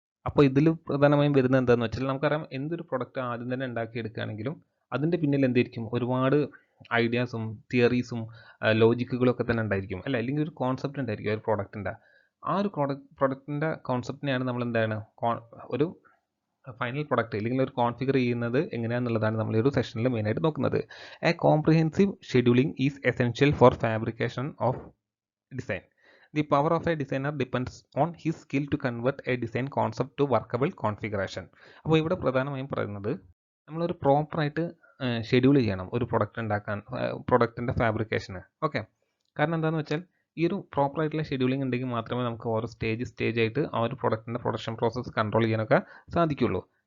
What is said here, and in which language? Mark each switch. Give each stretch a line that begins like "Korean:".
Malayalam: അപ്പോൾ ഇതിൽ പ്രധാനമായും വരുന്നത് എന്താണെന്ന് വെച്ചാൽ നമുക്കറിയാം എന്തൊരു പ്രൊഡക്റ്റ് ആദ്യം തന്നെ ഉണ്ടാക്കിയെടുക്കുകയാണെങ്കിലും അതിൻ്റെ പിന്നിൽ എന്തായിരിക്കും ഒരുപാട് ഐഡിയാസും തിയറീസും ലോജിക്കുകളൊക്കെ തന്നെ ഉണ്ടായിരിക്കും അല്ല, അല്ലെങ്കിൽ ഒരു കോൺസെപ്റ്റ് ഉണ്ടായിരിക്കും ഒരു പ്രോഡക്റ്റിൻ്റെ. ആ ഒരു പ്രൊഡക്റ്റിൻ്റെ കോൺസെപ്റ്റിനെയാണ് നമ്മൾ എന്താണ് ഒരു ഫൈനൽ പ്രൊഡക്റ്റ് അല്ലെങ്കിൽ ഒരു കോൺഫിഗർ ചെയ്യുന്നത് എങ്ങനെയാണെന്നുള്ളതാണ് നമ്മൾ ഈ ഒരു സെഷനിൽ മെയിനായിട്ട് നോക്കുന്നത്.
English: A comprehensive scheduling is essential for fabrication of design. The power of a designer depends on his skill to convert a design concept to workable configuration.
Malayalam: അപ്പോൾ ഇവിടെ പ്രധാനമായും പറയുന്നത് നമ്മളൊരു പ്രോപ്പറായിട്ട് ഷെഡ്യൂൾ ചെയ്യണം ഒരു പ്രൊഡക്റ്റ് ഉണ്ടാക്കാൻ, പ്രൊഡക്റ്റിൻ്റെ ഫാബ്രിക്കേഷന്. ഓക്കെ, കാരണം എന്താണെന്ന് വെച്ചാൽ ഈ ഒരു പ്രോപ്പറായിട്ടുള്ള ഷെഡ്യൂളിംഗ് ഉണ്ടെങ്കിൽ മാത്രമേ നമുക്ക് ഓരോ സ്റ്റേജ് ആയിട്ട് ആ ഒരു പ്രൊഡക്റ്റിൻ്റെ പ്രൊഡക്ഷൻ പ്രോസസ്സ് കൺട്രോൾ ചെയ്യാനൊക്കെ സാധിക്കുള്ളൂ.